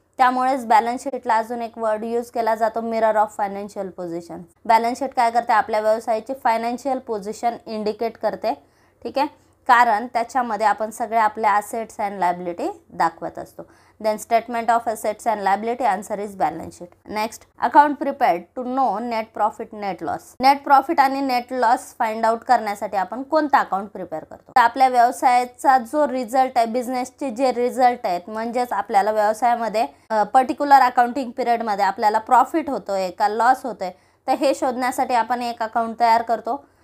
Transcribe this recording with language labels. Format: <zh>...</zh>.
<mr>त्यामुळेच बॅलन्स शीटला अजून एक वर्ड यूज केला जातो,</mr> <en>Mirror of financial position.</en> <mr>Balance sheet काय करते, आपल्या व्यवसायाची फायनान्शियल पोझिशन इंडिकेट करते. ठीक आहे, कारण त्याच्यामध्ये आपण सगळे आपल्या असेट्स अँड लायबिलिटी दाखवत असतो.</mr> <en>Then statement of assets and liability, answer is balance sheet. Next, account prepared to know net profit net loss.</en> <mr>Net profit आणि नेट लॉस फाइंड आउट करण्यासाठी आपण कोणता अकाउंट प्रिपेअर करतो, तर आपल्या व्यवसायाचा जो रिझल्ट आहे, बिझनेसचे जे रिझल्ट आहेत, म्हणजेच आपल्याला व्यवसायामध्ये पर्टिक्युलर अकाउंटिंग पिरियडमध्ये आपल्याला प्रॉफिट होतोय का लॉस होतोय, तर हे शोधण्यासाठी आपण एक अकाउंट तयार करतो.</mr>